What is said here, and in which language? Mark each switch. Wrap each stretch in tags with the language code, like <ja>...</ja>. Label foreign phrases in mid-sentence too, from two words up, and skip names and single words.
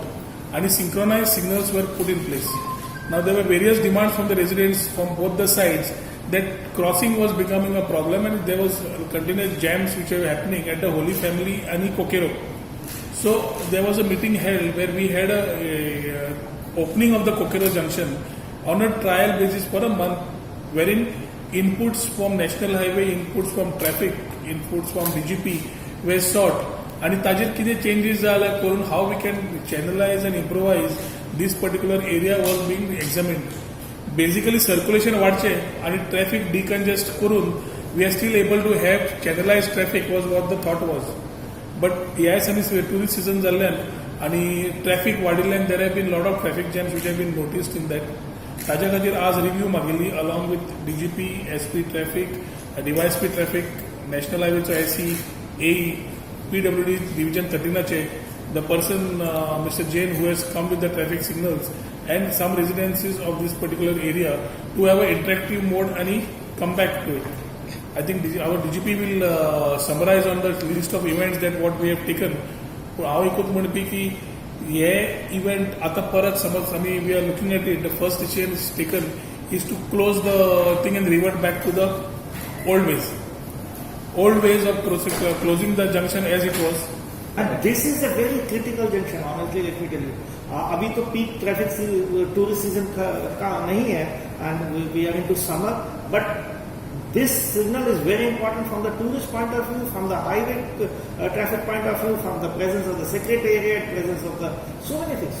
<en>And synchronized signals were put in place. Now there were various demands from the residents from both the sides that crossing was becoming a problem and there was continuous jams which were happening at the Holy Family and Kokero. So there was a meeting held where we had a opening of the Kokero Junction on a trial basis for a month, wherein inputs from National Highway, inputs from traffic, inputs from DGP were sought. And</en> <kok>ताजेर कितें</kok> <en>changes</en> <kok>जाला करून</kok> <en>how we can channelize and improvise this particular area was being examined. Basically circulation</en> <kok>वाढचे आणि</kok> <en>traffic decongest करून we are still able to have channelized traffic was what the thought was. But yes, and tourist season</en> <kok>जाल्ल्यान आणि</kok> <en>traffic वाडिल्ल्यान there have been lot of traffic jams which have been noticed in that.</en> <kok>ताज्या खातीर आज रिव्यू मागिल्ली</kok> <en>along with</en> <kok>DGP, SP Traffic, DYSP Traffic, National Highwayचो SE, AE, PWD Division 13चे,</kok> <en>the person Mr. Jain who has come with the traffic signals and some residences of this particular area to have an interactive mode and come back to it. I think our DGP will summarize on the list of events that what we have taken.</en> <kok>हांव एकूच म्हणपी की हे event आता परत समज आमी</kok> <en>we are looking at it, the first decision is taken is to close the thing and revert back to the old ways of closing the junction as it was. And this is a very critical junction, honestly, let me tell you.</en> <hi>अभी तो peak traffic tourist season का नहीं है,</hi> <en>and we are into summer, but this signal is very important from the tourist point of view, from the highway traffic point of view, from the presence of the secretariat, presence of the so many things.</en>